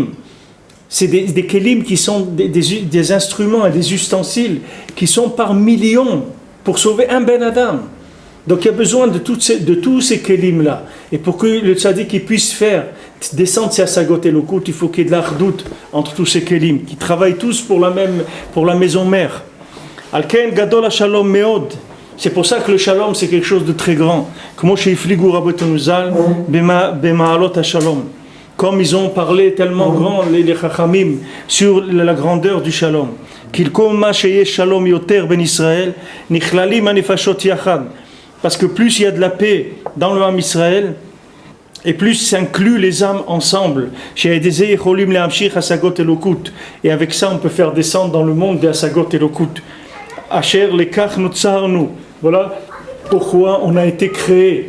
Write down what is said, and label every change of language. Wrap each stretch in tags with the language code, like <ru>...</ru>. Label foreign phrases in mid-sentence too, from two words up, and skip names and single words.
<fr>C'est des kelim qui sont des instruments et des ustensiles qui sont par millions pour sauver un</fr> <he>בן אדם.</he> <fr>Donc il y a besoin de tous ces kelim-là. Et pour que le tzaddik puisse faire descendre ses asagot et l'okut, il faut qu'il y ait de l'ardout entre tous ces kelim, qui travaillent tous pour la maison mère.</fr> <he>על כן גדול השלום מאוד.</he> <fr>C'est pour ça que le shalom c'est quelque chose de très grand. Comme ils ont parlé tellement grand les chachamim sur la grandeur du shalom.</fr> <he>שלום יותר בין ישראל נכללים הנפשות יחד.</he> <fr>Parce que plus il y a de la paix dans le</fr> <he>עם ישראל,</he> <fr>et plus s'inclut les âmes ensemble. Et avec ça, on peut faire descendre dans le monde des Asagot et Lokut. Voilà pourquoi on a été créé.</fr>